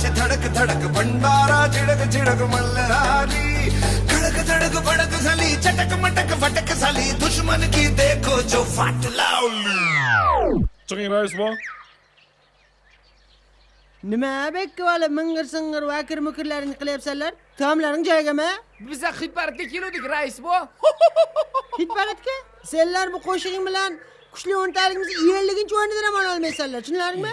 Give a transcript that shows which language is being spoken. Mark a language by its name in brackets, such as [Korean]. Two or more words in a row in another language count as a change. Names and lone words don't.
[Hindi] धड़क धड़क भंडारा झिड़क झिड़क मल्हारी खड़क धड़क भड़क सली चटक मटक फटक सली दुश्मन की देखो जो फाट लाउली [Uzbek] Chiqing rais bor. Nima bekko'li ming'ir-sing'ir vakir-mukirlaringni qilyapsanlar? Taomlaring joyigami? Biz xitparatga keldik, rais bu. Xitparatga? Senlar bu qo'shig'ing bilan kuchli o'ntaligimizni 50-o'rnidan ham ola olmaysanlar, tushunlaringmi?